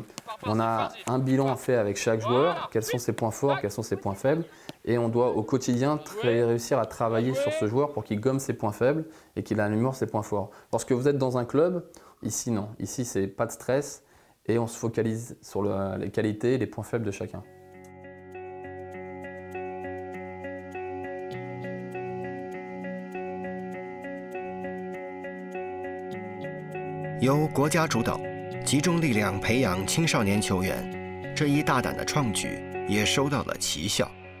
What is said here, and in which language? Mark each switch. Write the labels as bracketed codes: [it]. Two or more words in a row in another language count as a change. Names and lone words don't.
[fr] On a un bilan fait avec chaque joueur, quels sont ses points forts, quels sont ses points faibles, et on doit au quotidien réussir à travailler sur ce joueur pour qu'il gomme ses points faibles et qu'il améliore ses points forts. Lorsque vous êtes dans un club, ici non, ici c'est pas de stress et on se focalise sur les qualités et les points faibles de chacun. [zh] 由国家主导，集中力量培养青少年球员，这一大胆的创举也收到了奇效。